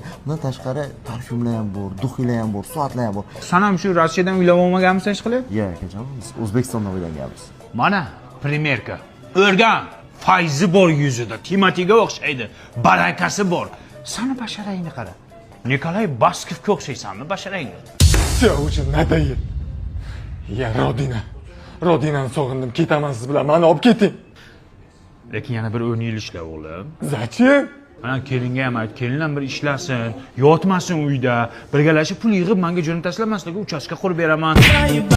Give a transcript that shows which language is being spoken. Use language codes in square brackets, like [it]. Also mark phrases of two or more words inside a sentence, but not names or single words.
[uz] Bundan tashqari parfyumlar ham bor, duxiylar ham bor, soatlar ham bor. Sen ham shu Rossiyadan uylab olmaganmisan hech qilib? Yo'q akajon, biz O'zbekistondan o'ylanganmiz. Mana primerka. O'rgan. Fayzi bor yuzida, Timotiga o'xshaydi. Barakasi bor. Sani basharangni qara. Nikolay Baskovga o'xshaysanmi basharangni? [ru] Все уже надоел. [uz] Ya Rodinani sog'indim, ketaman siz bilan, meni olib keting. Lekin yana bir 10 yil ishla o'g'lim. [ru] Zachем? [uz] Mana kelinga ham ayt, kelin ham bir ishlasin, yotmasin uyda, birgalashib pul yig'ib menga jo'nab tashlamasligi, uchastka qurib beraman.